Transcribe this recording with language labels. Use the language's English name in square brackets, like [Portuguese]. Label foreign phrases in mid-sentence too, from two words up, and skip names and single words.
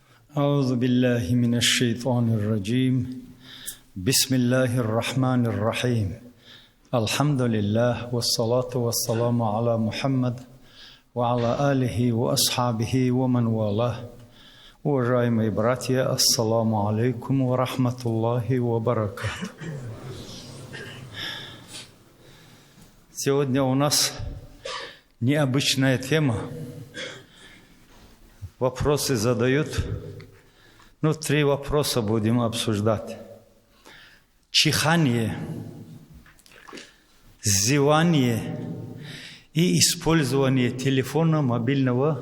[Arabic] أعوذ بالله من الشيطان الرجيم بسم الله الرحمن الرحيم الحمد لله والصلاة والسلام على محمد وعلى آله وأصحابه ومن والاه. [Russian] Уважаемые братья, [Arabic] السلام عليكم ورحمة الله وبركاته. [Russian] Сегодня у нас необычная тема. Вопросы задают. 3 вопроса будем обсуждать. Чихание, зевание и использование телефона мобильного.